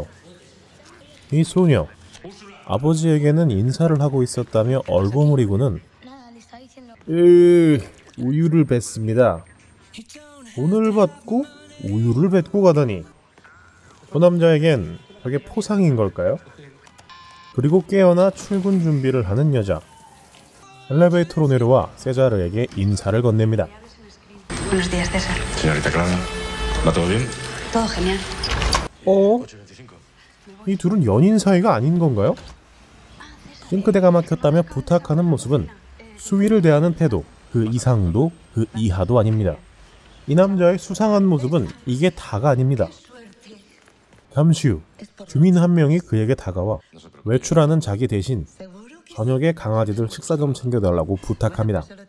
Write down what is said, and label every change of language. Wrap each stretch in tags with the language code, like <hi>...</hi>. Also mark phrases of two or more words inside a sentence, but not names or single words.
<ko>이 소녀, 아버지에게는 인사를 하고 있었다며 얼버무리고는 우유를 뱉습니다. 돈을 받고 우유를 뱉고 가다니. 그 남자에겐 저게 포상인 걸까요? 그리고 깨어나 출근 준비를 하는 여자. 엘리베이터로 내려와 세자르에게 인사를 건넵니다.</ko> <es>Buenos días, César. Señorita Clara, ¿va todo bien? Todo genial.</es> <ko>이 둘은 연인 사이가 아닌 건가요? 싱크대가 막혔다며 부탁하는 모습은 수위를 대하는 태도, 그 이상도 그 이하도 아닙니다. 이 남자의 수상한 모습은 이게 다가 아닙니다. 잠시 후 주민 한 명이 그에게 다가와 외출하는 자기 대신 저녁에 강아지들 식사 좀 챙겨달라고 부탁합니다.</ko>